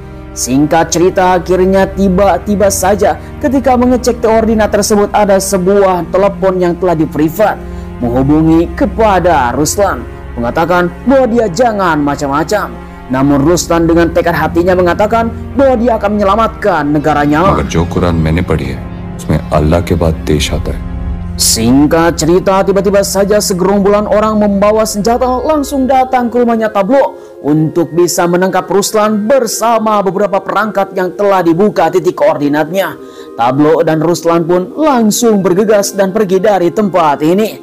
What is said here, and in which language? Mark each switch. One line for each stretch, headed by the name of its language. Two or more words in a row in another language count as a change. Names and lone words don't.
Indonesian: Singkat cerita, akhirnya tiba-tiba saja ketika mengecek koordinat tersebut ada sebuah telepon yang telah di-privat menghubungi kepada Ruslan, mengatakan bahwa dia jangan macam-macam. Namun Ruslan dengan tekad hatinya mengatakan bahwa dia akan menyelamatkan negaranya.
Hindi: मगर जो कुरान मैंने पढ़ी है, उसमें अल्लाह के बाद देश आता है.
Indonesian: Singkat cerita, tiba-tiba saja segerombolan orang membawa senjata langsung datang ke rumahnya Tablo untuk bisa menangkap Ruslan bersama beberapa perangkat yang telah dibuka titik koordinatnya. Tablo dan Ruslan pun langsung bergegas dan pergi dari tempat ini.